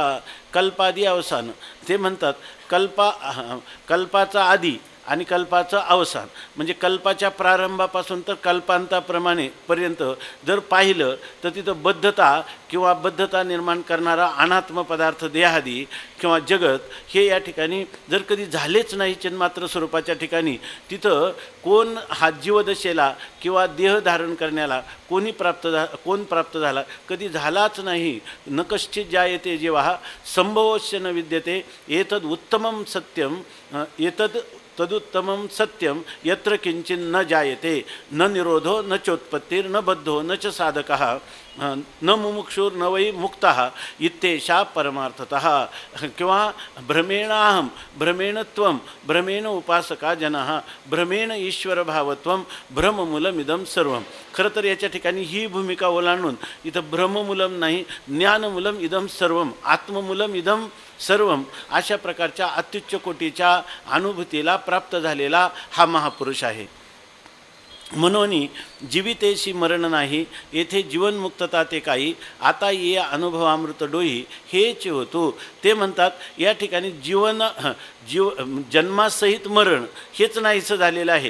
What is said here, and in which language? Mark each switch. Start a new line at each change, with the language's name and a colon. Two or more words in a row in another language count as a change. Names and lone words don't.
Marathi: कल्पादी अवसान ते म्हणतात कल्पाचा आदी आणि कल्पाचं अवसान म्हणजे कल्पाच्या प्रारंभापासून तर कल्पांताप्रमाणे पर्यंत जर पाहिलं तर तिथं बद्धता निर्माण करणारा अनात्म पदार्थ देहादी किंवा जगत हे या ठिकाणी जर कधी झालेच नाही चिन्मात्र स्वरूपाच्या ठिकाणी तिथं कोण हा जीवदशेला किंवा देह धारण करण्याला कोण प्राप्त झाला कधी झालाच नाही.
Sanskrit: न कश्चित जायते जेव्हा संभवश्य न विद्यते एतद उत्तमं सत्यम एतद तदुत्तमं सत्यं यत्र किंचिन्न जायते न निरोधो न चोत्पत्तिर्न बद्धो न च साधकः न मुमुक्षुर्न वै मुक्तः इत्येषा परमार्थतः. किंवा भ्रमेणाहं भ्रमेण त्वं भ्रमेण उपासका जनः भ्रमेण ईश्वरभावत्वं भ्रममूलमिदं सर्वं.
Marathi: खरं तर याच्या ठिकाणी ही भूमिका ओलांडून इथं ब्रह्ममूलम नाही,
Sanskrit: ज्ञानमूलम इदं सर्वम, आत्ममूलम इदं सर्वम
Marathi: अशा प्रकारच्या अत्युच्च कोटीच्या अनुभूतीला प्राप्त झालेला हा महापुरुष आहे. म्हणून जीवितेशी मरण नाही, येथे जीवनमुक्तता ते काही, आता ये अनुभवामृत डोही हेच होतो. ते म्हणतात या ठिकाणी जन्मासहित मरण हेच नाहीसं झालेलं आहे.